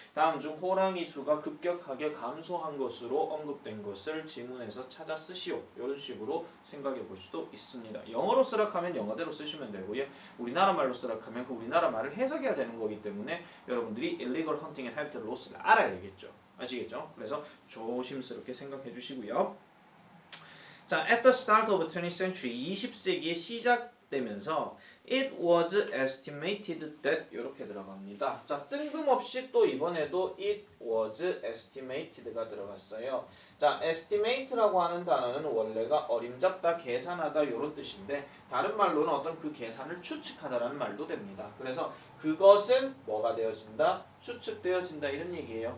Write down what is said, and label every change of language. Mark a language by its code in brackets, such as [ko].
[ko] 다음 중 호랑이 수가 급격하게 감소한 것으로 언급된 것을 지문에서 찾아 쓰시오. 이런 식으로 생각해 볼 수도 있습니다. 영어로 쓰라하면 영어대로 쓰시면 되고요. 우리나라 말로 쓰라하면 그 우리나라 말을 해석해야 되는 거기 때문에 여러분들이 [en] illegal hunting and habitat loss [ko] 를 알아야 되겠죠. 아시겠죠? 그래서 조심스럽게 생각해 주시고요. [en] 자, at the start of 20th century, [ko] 20세기에 시작되면서 [en] it was estimated that [ko] 이렇게 들어갑니다. 자, 뜬금없이 또 이번에도 [en] it was estimated [ko] 가 들어갔어요. 자, estimate라고 하는 단어는 원래가 어림잡다, 계산하다 이런 뜻인데 다른 말로는 어떤 그 계산을 추측하다라는 말도 됩니다. 그래서 그것은 뭐가 되어진다? 추측되어진다 이런 얘기예요.